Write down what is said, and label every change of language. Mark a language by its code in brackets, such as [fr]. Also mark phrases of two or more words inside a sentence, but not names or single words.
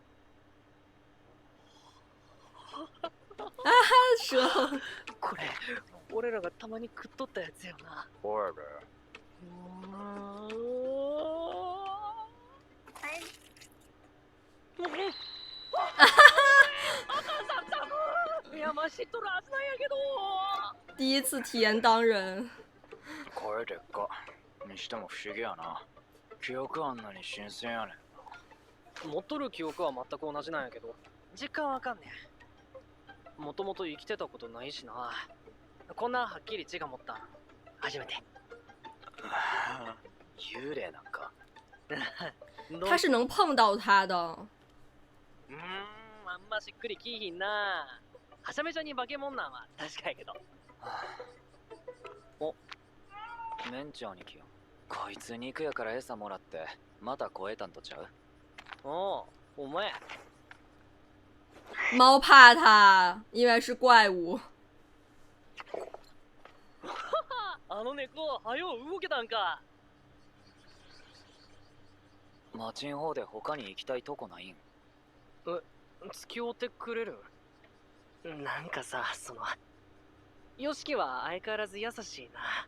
[zh] 啊哈，蛇！ [ja] これ、俺らがたまに食っとったやつよな。おいいや、まあ知っとるはずなんやけど。 [zh] 第一次体验当人。 [ja] 声でっか。にしても不思議やな。記憶あんなに新鮮やねん。持っとる記憶は全く同じなんやけど、実感わかんねん。もともと生きてたことないしな。こんなはっきり字が持ったん初めて。幽霊なんか。 [zh] 他是能碰到他的。 [ja] あんましっくりきいひんな。はしゃめちゃに化け物なんは確かやけど。お、メンチ兄貴よ。こいつ肉やから餌もらってまた超えたんとちゃう？おう、お前。 [zh] 猫怕他，因为是怪物。 [ja] あの猫、はよ動けたんか。町ん方で他に行きたいとこないん？付き合ってくれる？なんかさ、ヨシキは相変わらず優しいな。